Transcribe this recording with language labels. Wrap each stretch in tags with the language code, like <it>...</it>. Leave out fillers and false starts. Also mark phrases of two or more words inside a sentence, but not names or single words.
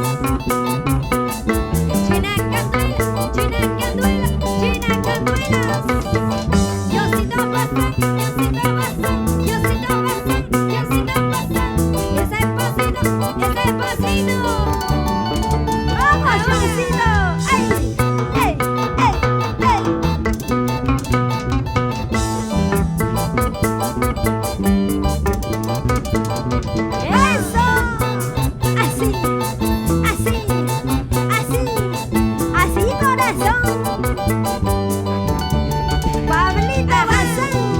<es>Gina Canduela, Gina Canduela, Gina Canduela. Johncito pasa, Johncito pasa, Johncito pasa, Johncito pasa. Ese pasito, ese pasito. ¡Vamos, Johncito! ¡Ay, ey, ey, ey! ¡Eso! Así, así, así, así, corazón. Pablito Bazán.</es>